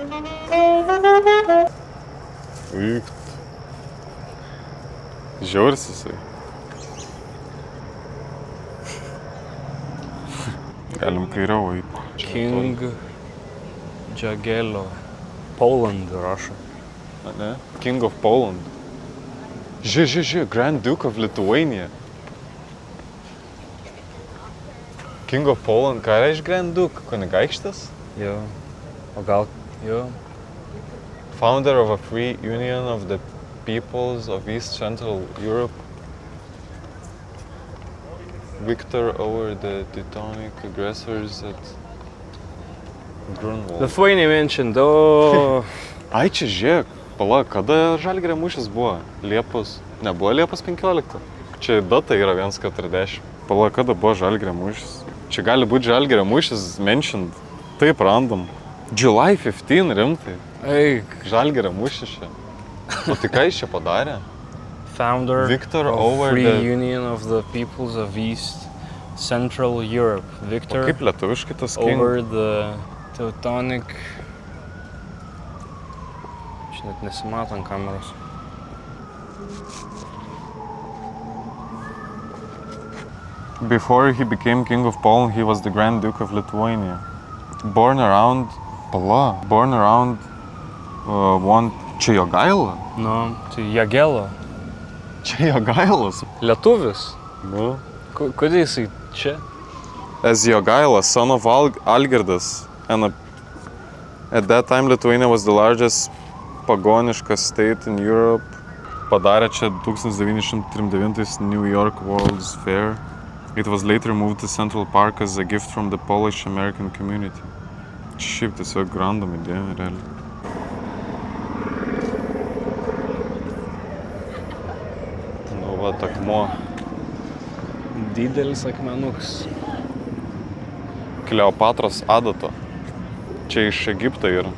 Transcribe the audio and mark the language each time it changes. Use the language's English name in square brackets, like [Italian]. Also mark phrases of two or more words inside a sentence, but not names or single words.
[Lithuanian] Vykt. Žiauris jisai. Galim kairiau eiti. [English] King Jagiello. [Lithuanian] Poland rašo. Ne? [English] King of Poland. Žiūrėk, Grand Duke of Lithuania. King of Poland, [Lithuanian] ką reiškia [English] Grand Duke? [Lithuanian] Kunigaikštis? Jo. O gal... Jo. [English] Founder of a free union of the peoples of East Central Europe. Victor over the Teutonic aggressors at Grunwald. Lithuania mentioned, [Lithuanian] o... Ai, čia žiūrėk. Pala, kada Žalgirio mūšis buvo? Liepos... Nebuvo Liepos 15. Čia data yra 1:40. Pala, kada buvo Žalgirio mūšis? Čia gali būti Žalgirio mūšis mentioned. Taip random. July 15, rimtai. Eik. Žalgirio mūšis čia. O tai ką jis čia padarė? [English] Founder Victor of over Free the- Union of the Peoples of East Central Europe. [Lithuanian] O [English] Victor [Lithuanian] kaip lietuviškai tas King? [English] over the Teutonic... [Lithuanian] Čia net nesimato ant kameros. [English] Before he became King of Poland, he was the Grand Duke of Lithuania. Born around... Pala. Born around... [Lithuanian] Čia Jogaila? Nu, tai Jagiello. Čia Jogailas. Lietuvis. Nu. Kodėl jisai čia? [English] As Jogaila, son of Algirdas. And at that time Lithuania was the largest pagoniška state in Europe. [Lithuanian] Padarė čia 1939 New York World's Fair. [English] It was later moved to Central Park as a gift from the Polish-American community. [Lithuanian] Šiaip tiesiog random idėja, realiai. Nu va, akmuo. Didelis akmenuks. Kleopatros adata. Čia iš Egipto yra.